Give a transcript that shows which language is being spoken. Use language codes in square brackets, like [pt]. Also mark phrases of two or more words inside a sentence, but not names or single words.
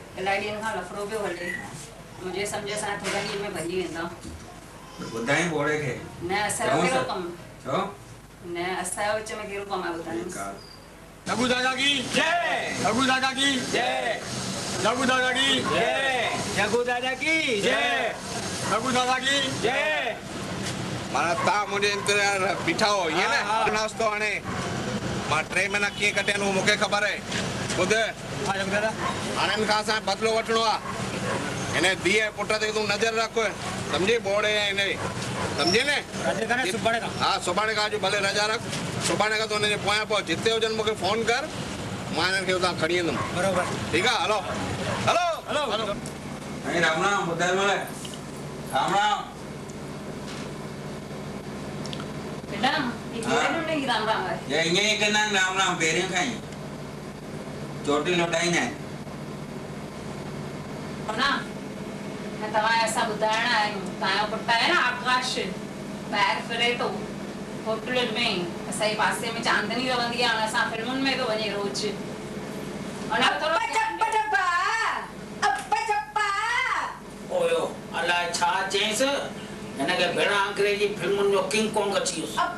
[sd] इलाही ॾींहंनि खां लफड़ो पियो हले मुंहिंजे सम्झ सां थोरा ॾींहं में भॼी वेंदा ॿुधाई बोड़े खे न असांजो कहिड़ो कमु छो न असांजो विच में कहिड़ो कमु आहे ॿुधायो [hi] रघु दादा की जय रघु दादा की जय रघु दादा की जय रघु दादा की जय रघु दादा की जय [sd] माना तव्हां मुंहिंजे इंतज़ार बीठा हो ईअं न नाश्तो हाणे मां 3 महीना कीअं कटिया आहिनि मूंखे ख़बर आहे ॿुध हाणे हिन खां असां बदिलो वठिणो आहे हिन धीअ पुट ते तूं नज़र रख सम्झी बोड़े हिन सम्झी न हा सुभाणे खां अॼु भले रजा रख सुभाणे खां तूं हुनजे पोयां पोइ जिते हुजनि मूंखे फोन कर मां हिननि खे हुतां खणी ईंदुमि बराबरि ठीकु आहे हलो हलो हलो हलो राम राम ॿुधाए राम राम [hi] बेटा ये राम राम है [sd] ये ईअं ई कंदा आहिनि राम राम पहिरियों खां ई चोटी लुटाईंदा आहिनि ना मैं तव्हां ऐसा ॿुधाइण आहियूं तव्हांजो पुटु आहे न आकाश ॿाहिरि फिरे थो होटलुनि में असांजे पासे में चांदनी रहंदी आहे हाणे असां फिल्मुनि में थो वञे रोज़ ओयो अलाए छा चयसि हिनखे भेण अंग्रेजी फिल्मुनि जो किंग कॉन्ग अची वियुसि